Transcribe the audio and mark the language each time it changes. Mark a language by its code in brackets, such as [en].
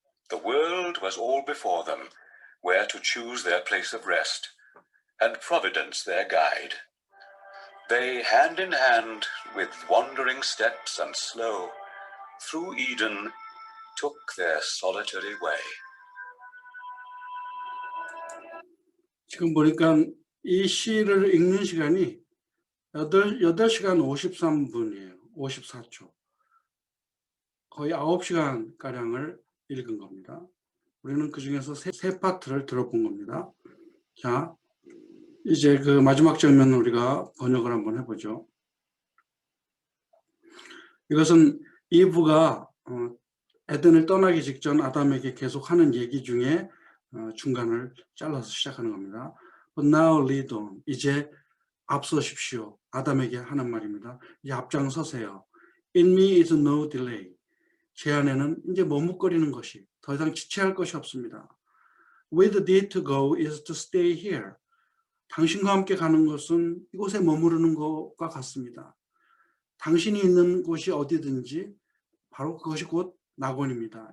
[en] The world was all before them, where to choose their place of rest, and Providence their guide. They, hand in hand, with wandering steps and slow, through Eden took their solitary way. [ko] 지금 보니까 이 시를 읽는 시간이 8시간 53분이에요. 54초. 거의 9시간가량을 읽은 겁니다. 우리는 그 중에서 세 파트를 들어본 겁니다. 자, 이제 그 마지막 장면 우리가 번역을 한번 해보죠. 이것은 이브가 에덴을 떠나기 직전 아담에게 계속 하는 얘기 중에 중간을 잘라서 시작하는 겁니다. [en] But now lead on. [ko] 이제 앞서십시오. 아담에게 하는 말입니다. 이제 앞장서세요. [en] In me is no delay. [ko] 제 안에는 이제 머뭇거리는 것이 더 이상 지체할 것이 없습니다. [en] With thee to go is to stay here. [ko] 당신과 함께 가는 것은 이곳에 머무르는 것과 같습니다. 당신이 있는 곳이 어디든지 바로 그것이 곧 낙원입니다.